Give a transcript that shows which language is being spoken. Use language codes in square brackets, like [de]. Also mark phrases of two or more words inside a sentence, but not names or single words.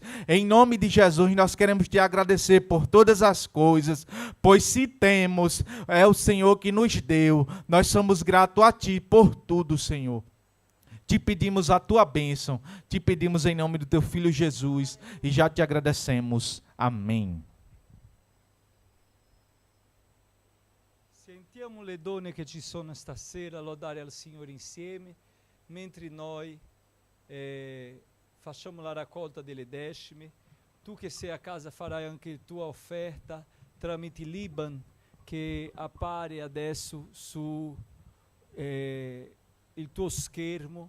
[pt] Em nome de Jesus, nós queremos Te agradecer por todas as coisas, pois se temos, é o Senhor que nos deu. Nós somos gratos a Ti por tudo, Senhor. Te pedimos a Tua bênção, te pedimos em nome do Teu Filho Jesus e já Te agradecemos. Amém. [it] Sentiamo le donne che ci sono stasera lodare al Signore insieme, mentre noi facciamo la raccolta delle decime. Tu che sei a casa farai anche tua offerta tramite l'Iban che appare adesso su il tuo schermo.